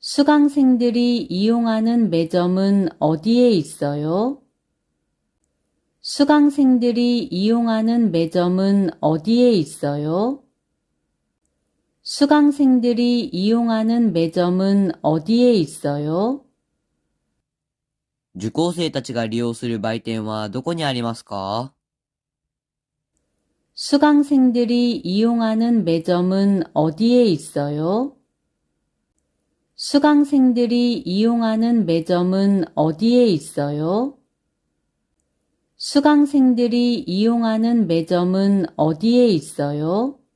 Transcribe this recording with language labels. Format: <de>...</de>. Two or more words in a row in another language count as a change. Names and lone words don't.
<ko>수강생들이 이용하는 매점은 어디에 있어요? 수강생들이 이용하는 매점은 어디에 있어요? 수강생들이 이용하는 매점은 어디에 있어요?</ko> <ja>受講生たちが利用する売店はどこにありますか？</ja> <ko>수강생들이 이용하는 매점은 어디에 있어요? 수강생들이 이용하는 매점은 어디에 있어요? 수강생들이 이용하는 매점은 어디에 있어요?</ko>